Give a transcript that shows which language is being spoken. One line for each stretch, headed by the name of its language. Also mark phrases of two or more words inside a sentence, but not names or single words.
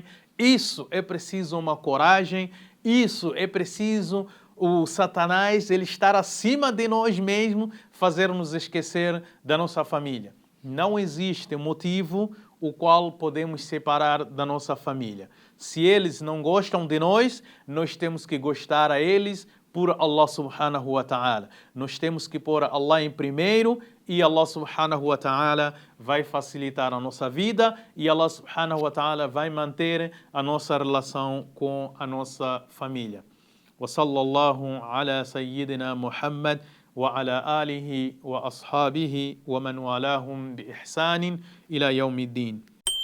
Portuguese: Isso é preciso uma coragem, isso é preciso o Satanás ele estar acima de nós mesmos, fazer-nos esquecer da nossa família. Não existe motivo o qual podemos separar da nossa família. Se eles não gostam de nós, nós temos que gostar a eles por
Arabic: الله سبحانه وتعالى.
Portuguese: Nós temos que pôr Allah em primeiro e
Arabic: الله سبحانه وتعالى
Portuguese: vai facilitar a nossa vida e
Arabic: الله سبحانه وتعالى
Portuguese: vai manter a nossa relação com a nossa família.
Arabic: وصلى الله على سيدنا محمد وعلى آله وأصحابه ومن والاهم بإحسان إلى يوم الدين.